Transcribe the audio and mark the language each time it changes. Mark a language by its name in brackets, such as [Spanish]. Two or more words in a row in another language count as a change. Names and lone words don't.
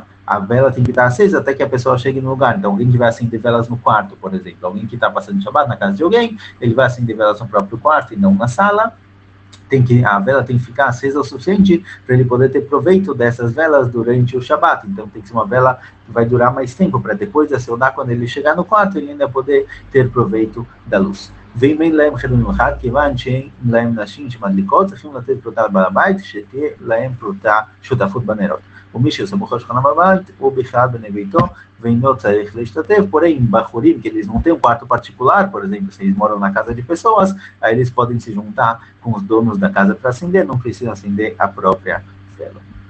[Portuguese] A vela tem que estar acesa até que a pessoa chegue no lugar. Então, alguém que vai acender velas no quarto, por exemplo, alguém que está passando Shabat na casa de alguém, ele vai acender velas no próprio quarto e não na sala. A vela tem que ficar acesa o suficiente para ele poder ter proveito dessas velas durante o Shabat. Então, tem que ser uma vela que vai durar mais tempo, para depois da Seudá, quando ele chegar no quarto, ele ainda poder ter proveito da luz. [Hebrew] ואם להם חדר מיוחד, כיוון שאין להם נשים שמדליקות, צריכים לתת פרוטה לבעל הבית, שתהיה להם פרוטה שותפות בנרות. ומי שסמוך על שולחן בבית, הוא בכלל בני ביתו, ואינו צריך להשתתף. [Portuguese] Porém, Bahurim, que eles não têm um quarto particular, por exemplo, se eles moram na casa de pessoas, aí eles podem se juntar com os donos da casa para acender, não precisam acender a própria vela.